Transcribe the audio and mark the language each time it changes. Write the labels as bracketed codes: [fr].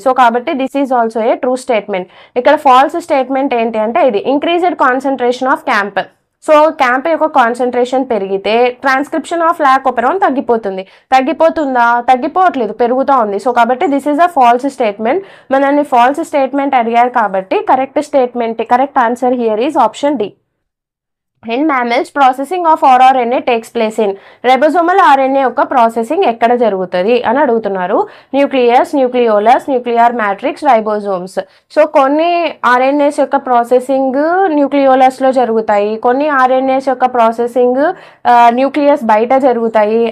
[te] So కాబట్టి [en] This is also a true statement. [te] ఇక్కడ false statement ఏంటి అంటే ఇది [en] Increased concentration of cAMP. [te] So camp యొక్క కాన్సన్ట్రేషన్ పెరిగితే [en] transcription of lac operon [te] తగ్గిపోతుందా? తగ్గిపోవట్లేదు, పెరుగుతూ ఉంది. సో కాబట్టి [en] This is a false statement. [te] మనల్ని ఫాల్స్ స్టేట్మెంట్ అడిగారు కాబట్టి [en] Correct answer here is option D. In mammals, processing of rRNA takes place in. [te] Ribosomal RNA యొక్క processing ఎక్కడ జరుగుతుంది అని అడుగుతున్నారు. [en] Nucleus, nucleolus, nuclear matrix, ribosomes. [te] So కొన్ని ఆర్ఎన్ఏస్ యొక్క ప్రాసెసింగ్ న్యూక్లియోలస్లో జరుగుతాయి, కొన్ని ఆర్ఎన్ఏస్ యొక్క ప్రాసెసింగ్ న్యూక్లియస్ బయట జరుగుతాయి.